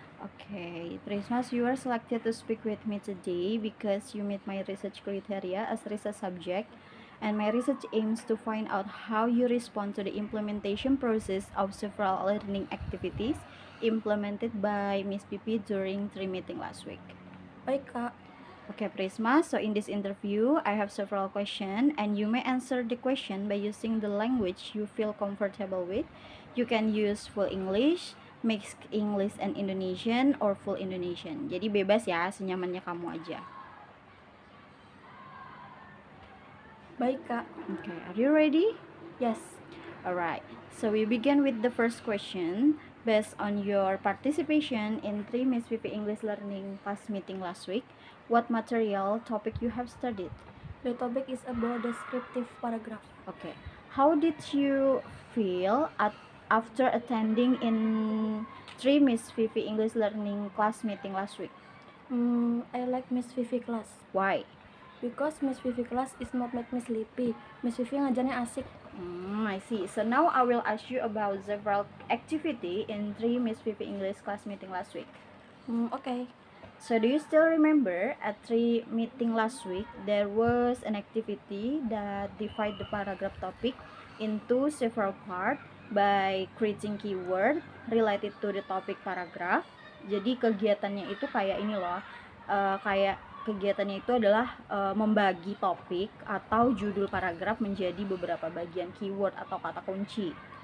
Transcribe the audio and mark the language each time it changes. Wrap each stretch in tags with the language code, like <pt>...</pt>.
<en>Okay, Prisma, you are selected to speak with me today because you meet my research criteria as research subject, and my research aims to find out how you respond to the implementation process of several learning activities implemented by Miss Pipi during tree meeting last week.</en> <id>Baik, Kak.</id> <en>Okay, Prisma, so in this interview, I have several questions, and you may answer the question by using the language you feel comfortable with. You can use full English, mixed English and Indonesian, or full Indonesian.</en> <id>Jadi bebas ya, senyamannya kamu aja. Baik, Kak.</id> <en>Okay, are you ready? Yes. Alright, so we begin with the first question. Based on your participation in 3 Miss VP English Learning class meeting last week, what material topic you have studied? The topic is about descriptive paragraph. Okay, how did you feel after attending in 3 Miss Vivi English Learning class meeting last week? I like Miss Vivi class Why? because Miss Vivi class is not make me sleepy.</en> <id>Miss Vivi ngajarnya asik.</id> <en>I see. So now I will ask you about several activity in 3 Miss Vivi English class meeting last week. Okay. So do you still remember at 3 meeting last week there was an activity that divide the paragraph topic into several parts by creating keyword related to the topic paragraph.</en> <id>Jadi kegiatannya itu kayak ini loh, kayak kegiatannya itu adalah membagi topik atau judul paragraf menjadi beberapa bagian keyword atau kata kunci.</id>